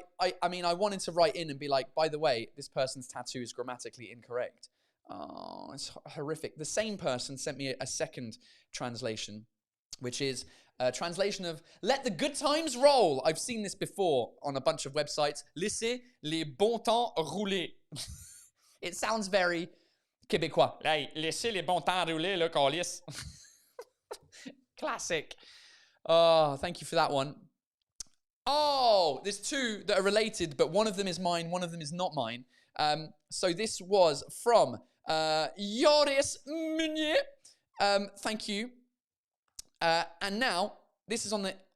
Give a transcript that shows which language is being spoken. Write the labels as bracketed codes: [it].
[en] I mean, I wanted to write in and be like, by the way, this person's tattoo is grammatically incorrect. Oh, it's horrific. The same person sent me a second translation, which is a translation of "Let the good times roll." I've seen this before on a bunch of websites. [fr] Laissez les bons temps rouler. [en] It sounds very Québécois. [fr] Hey, laissez les bons temps rouler, le calice. [en] Classic. Oh, thank you for that one. Oh, there's two that are related, but one of them is mine, one of them is not mine. So this was from Joris Meunier. Thank you. And now, this is on the